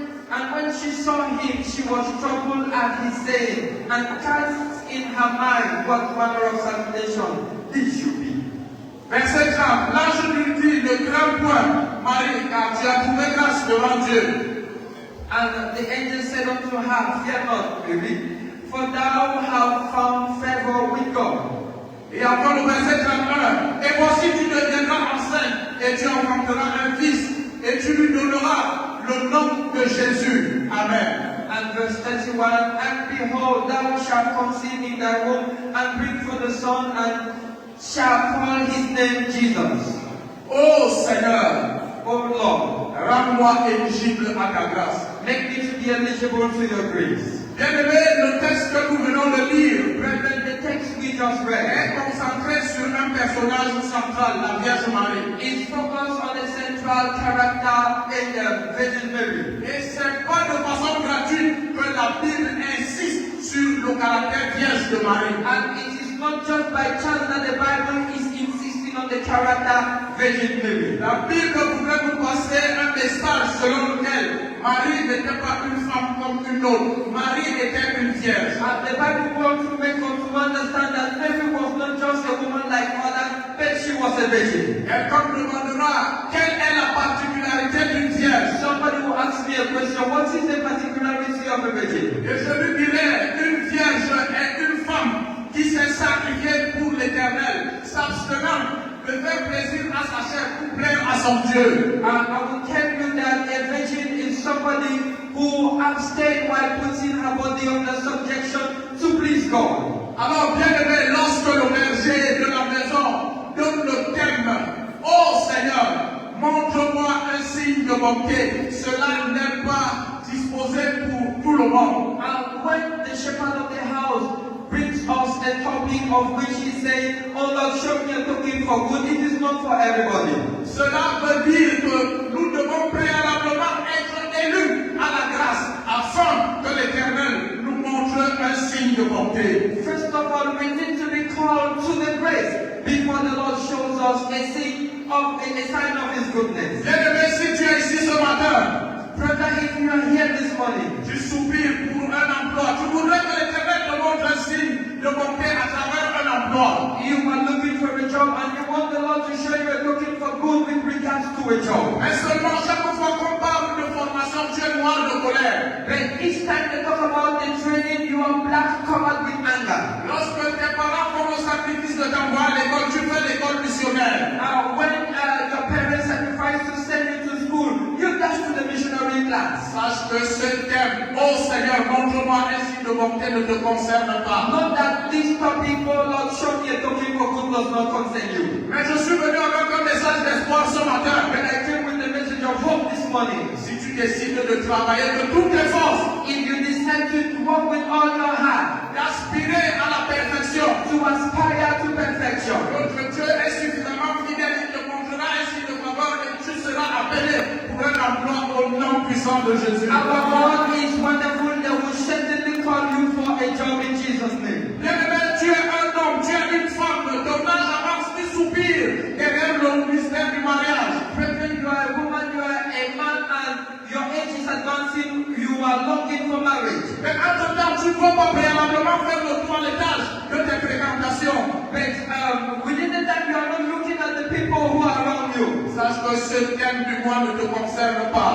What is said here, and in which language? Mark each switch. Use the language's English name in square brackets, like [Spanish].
[English] And when she saw him, she was troubled at his saying, and cast in her mind what manner of salutation this should be. [French] Verset 30. L'ange lui dit, ne crains point, Marie, car tu as trouvé grâce devant Dieu. [English] And the angel said unto her, Fear not, Mary, for thou hast found favor with God. [French] Et après le verset 31, et voici tu deviendras enceinte, et tu enfanteras un fils, et tu lui donneras le nom de Jésus. Amen. [English] And verse 31, and behold, thou shalt conceive in thy womb, and bring forth a son, and shall call his name Jesus. [French] Oh Seigneur, [English] O Lord, [French] rends-moi éligible à ta grâce. [English] make me to be eligible to your grace. [French] Bien-aimé, le texte que nous venons de lire [English] Brethren, the text we just read [French] est concentré sur un personnage central, la Vierge Marie. [English] is focused on the central character in the Virgin Mary. [French] Et c'est pas de façon gratuite que la Bible insiste sur le caractère vierge de Marie. And it is not just by chance that the Bible is insisting on the character Virgin Mary. La Bible voudrait nous passer un message selon lequel Marie n'était pas une femme comme une autre. Marie était une vierge. [English] And the Bible wants to make us to understand that Mary was not just a woman like others, but she was a virgin. [French] Et quand on demandera quelle est la particularité d'une vierge, [English] Somebody will ask me a question, what is the particularity of a virgin? [French] et je lui dirais, une vierge est une femme qui s'est sacrifiée pour l'Éternel, s'abstenant de faire plaisir à sa chair pour plaire à son Dieu. [English] And I will tell you that a virgin is somebody who abstained while putting her body under subjection to please God. [French] Alors, bien aimé, lorsque le berger de la maison donne le thème, ô Seigneur, montre-moi un signe de bonté, cela n'est pas disposé pour tout le monde. [English] And when the shepherd of the house brings us a topic of which he says, oh Lord, show me a token for good, it is not for everybody. [French] Cela veut dire que nous devons préalablement être élus à la grâce afin que l'Éternel nous montre un signe de bonté. [English] First of all, we need to be called to the grace before the Lord shows us a sign of his goodness. [French] Bien-aimé, si tu es ici ce matin, [English] Brother, if you are here this morning, [French] tu soupires pour un emploi, tu voudrais que l'Éternel te montre un signe de bonté à travers un emploi. [English] you are looking for a job and you want the Lord to show you a token for good with regards to a job. [French] Mais seulement chaque fois qu'on parle de formation, tu es noir de colère. [English] But each time they talk about the training, you are black covered with anger. [French] Lorsque tes parents font le sacrifice de t'envoyer à l'école, tu fais l'école missionnaire. [English] When your parents sacrifice to send you to school, you dash to the missionary class. [French] Sache que ce thème, oh Seigneur, montre-moi un signe de bonté, ne te concerne pas. [English] Not that this topic, oh Lord, show me a token for good does not concern you. [French] Mais je suis venu avec un message d'espoir ce matin. [English] When I came with the message of hope this morning, [French] Si tu décides de travailler de toutes tes forces, [English] if you decide to work with all your heart, [French] d'aspirer à la perfection, [English] to aspire to perfection, [French] notre Dieu est suffisamment fidèle, il te montrera un signe de faveur et tu seras appelé pour un emploi au nom puissant de Jésus. [English] our God is wonderful. They will certainly call you for a job in Jesus' name. [French] Bien-aimé, tu es un homme, tu es une femme, ton âge avance, tu soupires derrière le mystère du mariage. [English] Brethren, you are a woman, you are a man, and your age is advancing, you are longing for marriage. [French] Mais entre-temps, tu ne vas pas préalablement faire le toilettage de tes fréquentations. [English] But within the time, you are not looking at the people who are around you. [French] Sache que ce thème du mois ne te concerne pas.